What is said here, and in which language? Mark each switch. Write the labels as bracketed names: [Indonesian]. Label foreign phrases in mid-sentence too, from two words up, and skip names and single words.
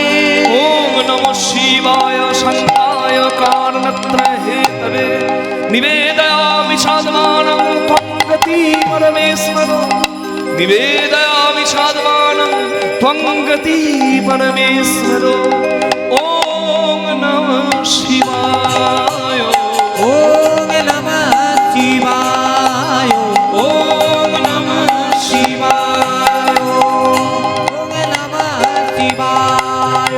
[Sanskrit] ওম নমঃ শিবায় শঙ্কায় কারণত্র হেতবে নিবেদয়ামি সাধমাनं ত্বং গতি পরমেশ্বর নিবেদয়ামি সাধমাनं ত্বং গতি পরমেশ্বর ওম নমঃ শিবায় ওম নমঃ শিবায় ওম নমঃ শিবায় ওম নমঃ শিবায়